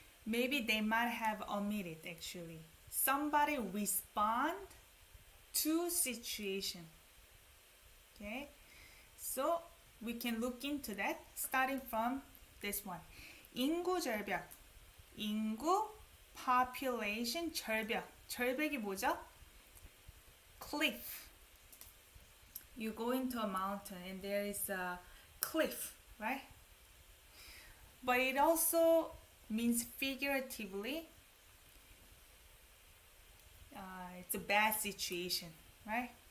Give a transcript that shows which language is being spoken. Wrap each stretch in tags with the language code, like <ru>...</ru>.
<en>maybe they might have omitted actually. Somebody respond to situation. Okay, so we can look into that starting from this one.</en> <ko>인구 절벽. 인구</ko> <en>population</en> <ko>절벽. 절벽이 뭐죠?</ko> <en>Cliff. You go into a mountain and there is a cliff, right? But it also means figuratively, it's a bad situation, right?</en>